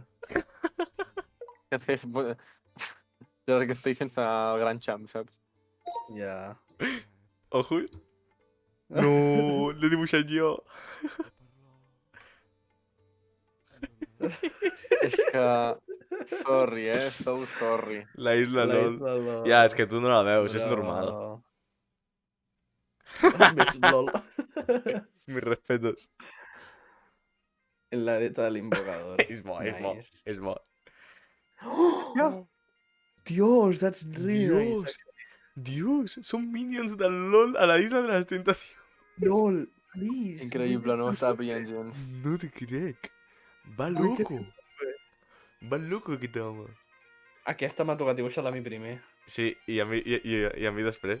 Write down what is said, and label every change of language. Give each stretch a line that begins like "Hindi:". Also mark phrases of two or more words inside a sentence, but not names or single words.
Catalan: Què fes? Jo crec que estic sense el gran champ, saps? Ja. Ojo. No, l'he dibuixat jo. És que...
English: Sorry, so sorry.
Spanish: La isla LOL.
Catalan: Ja, és que tu no la veus, és normal. Més LOL.
Spanish: Mis respetos. En la aleta de l'invocador.
Catalan: És bo.
Spanish: Dios,
English: that's really nice.
Spanish: Dios,
Catalan: són minions del LOL
Spanish: a la isla
Catalan: de les tentacions.
English: LOL, please.
Catalan: Increïble, no estava pillant gens. No te crec. Va loco. Va loco aquest home. Aquesta m'ha tocat dibuixar-la a mi primer. Sí, i a mi després.